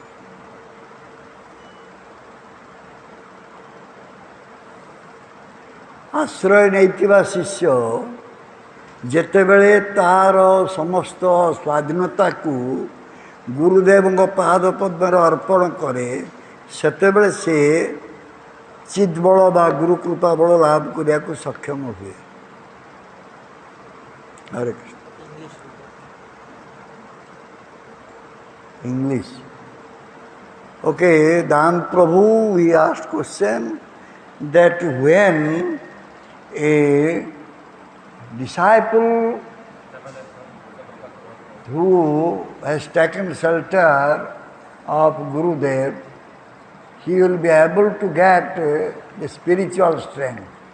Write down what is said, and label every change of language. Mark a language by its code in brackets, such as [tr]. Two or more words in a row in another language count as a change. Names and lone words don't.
[or] ଆଶ୍ରୟ ନେଇଥିବା ଶିଷ୍ୟ ଯେତେବେଳେ ତାର ସମସ୍ତ ସ୍ୱାଧୀନତାକୁ ଗୁରୁଦେବଙ୍କ ପାଦ ପଦ୍ମରେ ଅର୍ପଣ କରେ, ସେତେବେଳେ ସେ ଚିତ୍ବଳ ବା ଗୁରୁକୃପା ବଳ ଲାଭ କରିବାକୁ ସକ୍ଷମ ହୁଏ। [en] Hare Krishna. English. Okay, Dan Prabhu, we asked question that when a disciple who has taken shelter of Gurudev, he will be able to get the spiritual strength.